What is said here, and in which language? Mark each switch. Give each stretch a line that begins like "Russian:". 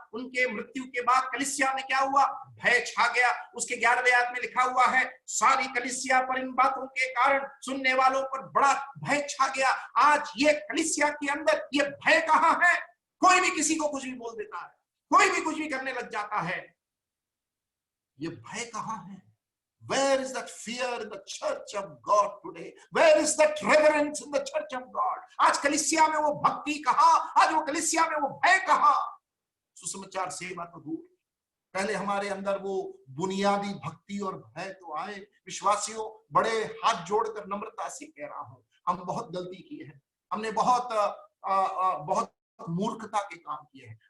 Hindi: उनके मृत्यु के बाद कलीसिया में क्या हुआ? भय छा गया। उसके 11वें आयत में लिखा हुआ है, सारी कलीसिया पर इन बातों के कारण सुनने वालों पर बड़ा भय छा गया। आज ये कलीसिया के अंदर ये भय कहां है? कोई भी किसी को कुछ भी बोल देता है, कोई भी कुछ भी करने लग जाता है। ये भय कहां है?
English: Where is that fear in the church of God today? Where is that reverence in the church of God?
Hindi: आज कलीसिया में वो भक्ति कहां? आज वो कलीसिया में वो भय कहां? सुसमाचार सेवा तो दूर, पहले हमारे अंदर वो बुनियादी भक्ति और भय तो आए। विश्वासियों, बड़े हाथ जोड़कर नम्रता से कह रहा हूं, हम बहुत गलती की है, हमने बहुत मूर्खता के काम किए हैं।